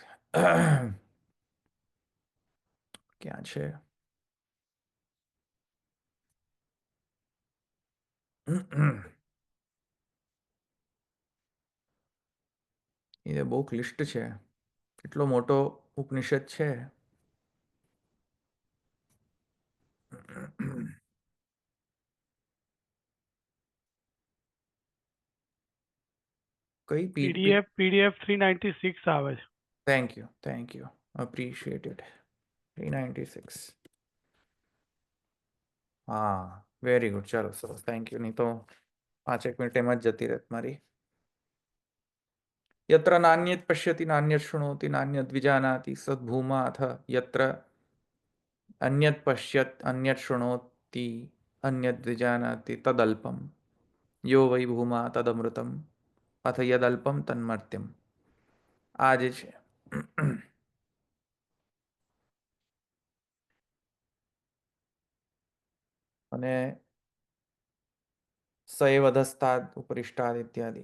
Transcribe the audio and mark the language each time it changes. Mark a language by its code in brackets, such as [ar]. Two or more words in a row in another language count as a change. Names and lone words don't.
[gu] ક્યાં છે એ બહુ ક્લિષ્ટ છે કેટલો મોટો ઉપનિષદ છે કઈ PDF 396 આવે છે. [en] thank you appreciated [sa] 396 હા [en] very good [gu] ચાલો સરસ [en] thank you [gu] નહીં તો 5 મિનિટ એમાં જ જતી રહેત મારી [sa] यत्र नान्यत् पश्यति नान्यत् शृणोति नान्यद् विजानाति सद्भूमा अथ यत्र अन्यत् पश्यत् अन्यत् शृणोति અન્યદ્વિજાનાતિ તદલ્પમ યો વૈ ભૂમા તદમૃતમ અથ યદલ્પમ તન્મર્ત્યમ. [gu] આ જે છે અને [sa] સએવ અધસ્તાદ ઉપરિષ્ટાદ ઇત્યાદિ.